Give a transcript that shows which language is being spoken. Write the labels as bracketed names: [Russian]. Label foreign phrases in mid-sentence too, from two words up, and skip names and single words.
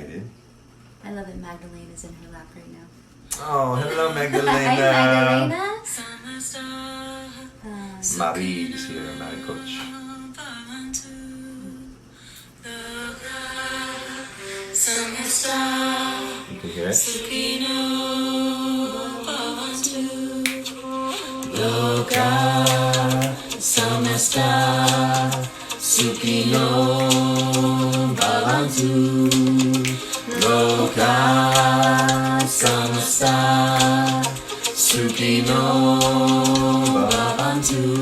[English] I love that Magdalene is in her lap right now. Oh, hello, Hi, Magdalena. Magdalena. Marie is here, Marie Coach. You can hear it? [Sanskrit] लोकाः समस्ताः सुखिनो भवन्तु. लोकाः समस्ताः सुखिनो भवन्तु.